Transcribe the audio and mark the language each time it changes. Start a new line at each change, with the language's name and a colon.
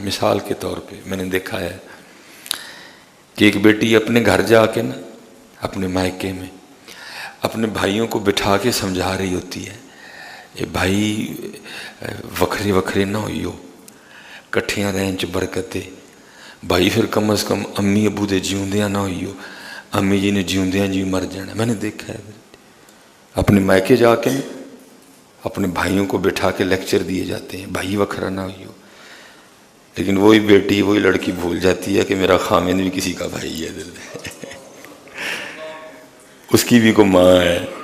Urdu: مثال کے طور پہ میں نے دیکھا ہے کہ ایک بیٹی اپنے گھر جا کے نا، اپنے مائکے میں اپنے بھائیوں کو بٹھا کے سمجھا رہی ہوتی ہے،
Punjabi: یہ بھائی وکھرے وکھرے نہ ہوئی ہو، کٹھیاں رہن چ برکت ہے. بھائی پھر کم از کم امی ابو دے جیوندیاں نہ ہوئی ہو، امی جی نے جیوندیاں جی مر جانا.
Urdu: میں نے دیکھا ہے اپنے مائکے جا کے اپنے بھائیوں کو بٹھا کے لیکچر دیے جاتے ہیں،
Punjabi: بھائی وکھرا نہ ہوئی ہو.
Urdu: لیکن وہی بیٹی، وہی لڑکی بھول جاتی ہے کہ میرا خامند بھی کسی کا بھائی ہے، اس کی بھی کو ماں ہے.